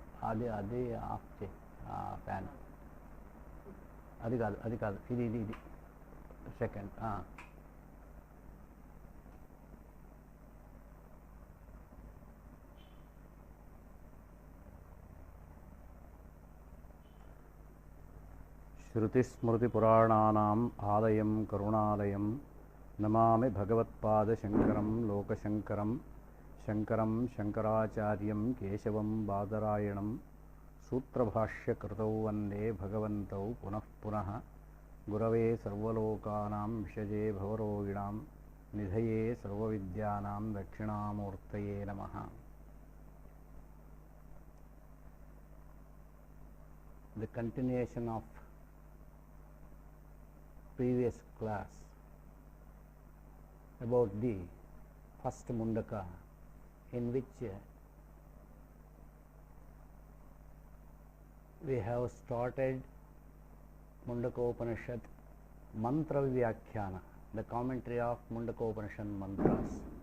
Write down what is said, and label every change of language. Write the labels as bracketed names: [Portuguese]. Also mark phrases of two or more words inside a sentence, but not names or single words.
[Telugu] అది ఆఫ్ చేయి ఫ్యాన్. అది కాదు ఇది సెకండ్. [Sanskrit] श्रुतिस्मृतिपुराणानाम् आलयं करुणालयं नमामि भगवत्पादशङ्करं लोकशङ्करं शङ्करं शङ्कराचार्यं केशवं बादरायणं सूत्रभाष्यकृतौ वन्दे भगवन्तौ पुनः पुनः गुरवे सर्वलोकानां विषजे भवरोगिणां निधये सर्वविद्यानां दक्षिणामूर्तये नमः. [English] The continuation of previous class about the first Mundaka, in which we have started [Sanskrit] मुण्डकोपनिषत् मन्त्र व्याख्यान, [English] the commentary of Mundakopanishat mantras.